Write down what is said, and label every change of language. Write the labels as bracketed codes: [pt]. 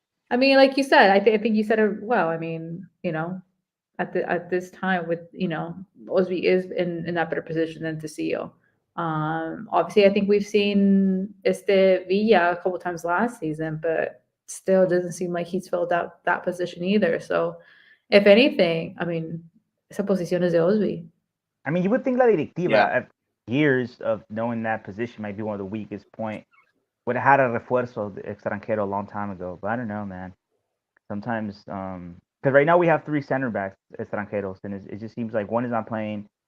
[en] I mean, like you said, I think you said it well. I mean, at this time with, Osby is in that better position than Tecillo. Obviously, I think we've seen Villa a couple times last season, but still doesn't seem like he's filled out that position either. So, if anything, I mean, [es] esa posición es de Osby. [en] I mean, you would think La Directiva, years of knowing that position might be one of the weakest point, would have had a [es] refuerzo de extranjero [en] a long time ago. But I don't know, man. Sometimes, because right now we have 3 center backs extranjeros, and it just seems like one is not playing.